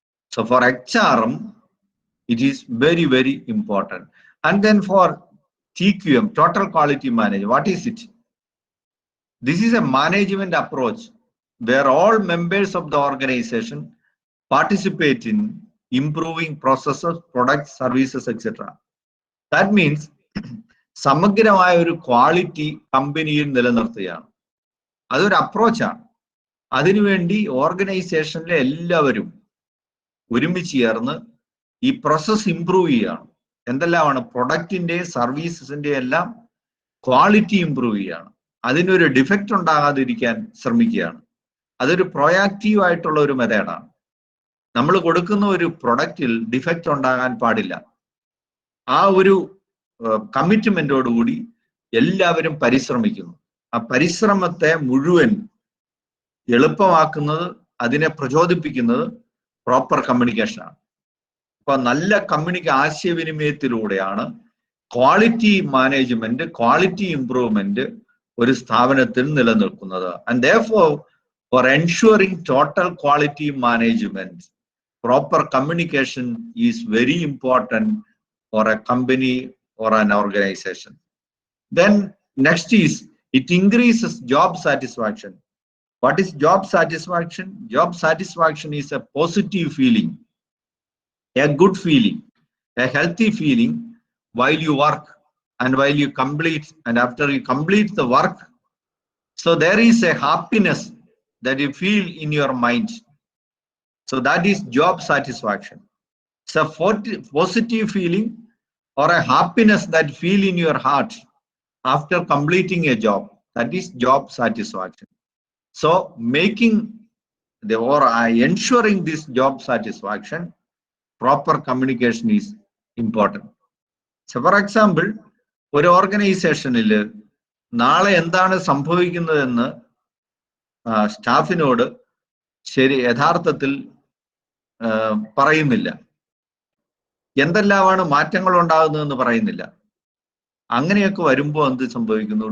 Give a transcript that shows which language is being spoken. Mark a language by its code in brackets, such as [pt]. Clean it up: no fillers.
[en] So for HRM, it is very, very important. And then for TQM, total quality management, what is it? This is a management approach where all members of the organization participate in improving processes, products, services, etc. That means [ml] സമഗ്രമായ ഒരു quality കമ്പനിയിൽ നിലനിർത്തുകയാണ്. അതൊരു അപ്രോച്ചാണ്. അതിനുവേണ്ടി ഓർഗനൈസേഷനിലെ എല്ലാവരും ഒരുമിച്ച് ചേർന്ന് ഈ പ്രോസസ് ഇംപ്രൂവ് ചെയ്യുകയാണ്. എന്തെല്ലാമാണ്? പ്രൊഡക്റ്റിന്റെ, സർവീസസിന്റെ എല്ലാം ക്വാളിറ്റി ഇംപ്രൂവ് ചെയ്യുകയാണ്. അതിനൊരു ഡിഫക്റ്റ് ഉണ്ടാകാതിരിക്കാൻ ശ്രമിക്കുകയാണ്. അതൊരു പ്രൊയാക്റ്റീവ് ആയിട്ടുള്ള ഒരു മെത്തേഡാണ്. നമ്മൾ കൊടുക്കുന്ന ഒരു പ്രൊഡക്റ്റിൽ ഡിഫക്റ്റ് ഉണ്ടാകാൻ പാടില്ല. ആ ഒരു കമ്മിറ്റ്മെന്റോടുകൂടി എല്ലാവരും പരിശ്രമിക്കുന്നു. ആ പരിശ്രമത്തെ മുഴുവൻ എളുപ്പമാക്കുന്നത്, അതിനെ പ്രചോദിപ്പിക്കുന്നത് പ്രോപ്പർ കമ്മ്യൂണിക്കേഷനാണ്. അപ്പൊ നല്ല ആശയവിനിമയത്തിലൂടെയാണ് ക്വാളിറ്റി മാനേജ്മെന്റ്, ക്വാളിറ്റി ഇംപ്രൂവ്മെന്റ് ഒരു സ്ഥാപനത്തിൽ നിലനിൽക്കുന്നത്. [en] And therefore for ensuring total quality management, proper communication is very important for a company or an organization. Then next is it increases job satisfaction. What is job satisfaction? Job satisfaction is a positive feeling, a good feeling, a healthy feeling while you work and while you complete, and after you complete the work. So there is a happiness that you feel in your mind. So that is job satisfaction. It's a positive feeling or a happiness that feel in your heart after completing a job. That is job satisfaction. So making the or ensuring this job satisfaction, proper communication is important. So for example, [ml] ഒരു ഓർഗനൈസേഷനിൽ നാളെ എന്താണ് സംഭവിക്കുന്നതെന്ന് സ്റ്റാഫിനോട് ശരി യഥാർത്ഥത്തിൽ പറയുന്നില്ല. എന്തെല്ലാമാണ് മാറ്റങ്ങൾ ഉണ്ടാകുന്നതെന്ന് പറയുന്നില്ല. അങ്ങനെയൊക്കെ വരുമ്പോൾ എന്ത് സംഭവിക്കുന്നു?